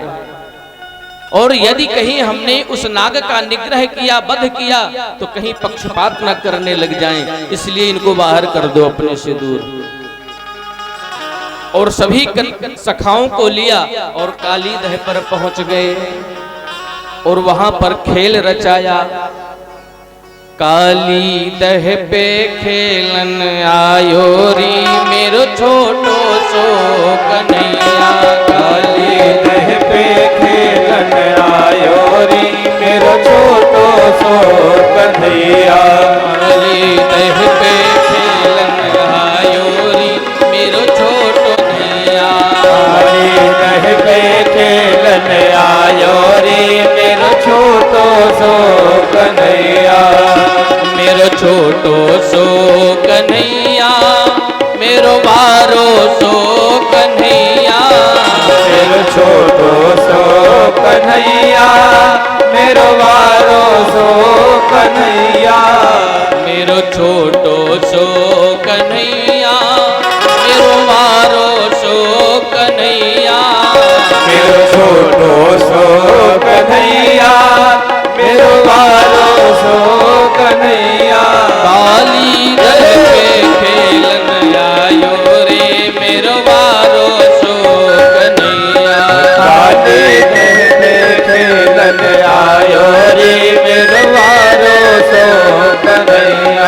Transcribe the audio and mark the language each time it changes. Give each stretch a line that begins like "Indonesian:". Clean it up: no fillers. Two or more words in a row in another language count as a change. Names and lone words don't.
Hindi: और यदि कहीं हमने उस नाग का निग्रह किया, वध किया, तो कहीं पक्षपात न करने लग जाएं, इसलिए इनको बाहर कर दो अपने से दूर। और सभी सखाओं को लिया और काली दह पर पहुंच गए और वहां पर खेल रचाया।
Braj: काली दह पे खेलन आयो री मेरो छोटो सो कन्हैया। काली दह पे खेलन आयो री मेरो छोटो सो कन्हैया। काली दह पे खेलन आयो री मेरो छोटो कन्हैया। काली दह पे खेलन आयो री मेरो छोटो सो कन्हैया। मेरो छोटो सो कन्हैया, मेरो बारो सो कन्हैया। मेरो छोटो सो कन्हैया, मेरो बारो सो कन्हैया। मेरो छोटो सो कन्हैया, मेरो बारो सो कन्हैया। मेरो छोटो सो कन्हैया, मेरो बारो सो कन्हैया। काली दह पे खेलन आयो रे मेरो बारो सो कन्हैया। काली दह पे खेलन आयो रे मेरो बारो सो कन्हैया।